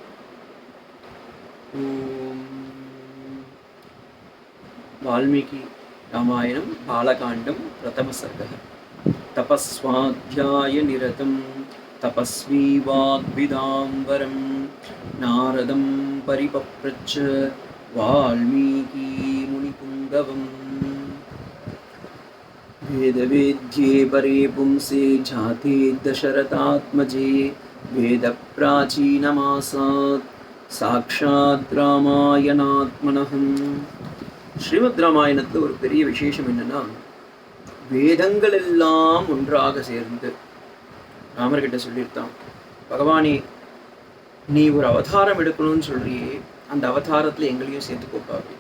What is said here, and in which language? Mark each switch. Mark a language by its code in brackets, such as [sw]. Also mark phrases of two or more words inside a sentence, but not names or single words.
[sa] ओम् वाल्मीकि रामायणम् बालकाण्डम् प्रथम सर्गः. तपस्वाध्याय निरतं तपस्वी वाग्विदाम्बरं नारदं परिपप्रच्छ वाल्मीकि मुनिपुङ्गवम्. वेदवेद्ये परे पुंसे जाते दशरथात्मजे वेदप्राचीनमासात् साक्षात् रामायणात्मनः. [ta] ஸ்ரீமத் ராமாயணத்தில் ஒரு பெரிய விசேஷம் என்னன்னா, வேதங்கள் எல்லாம் ஒன்றாக சேர்ந்து ராமர்கிட்ட சொல்லியிருந்தான், பகவானே நீ ஒரு அவதாரம் எடுக்கணும்னு சொல்றியே, அந்த அவதாரத்தில் எங்களையும் சேர்த்துக்கோப்பா.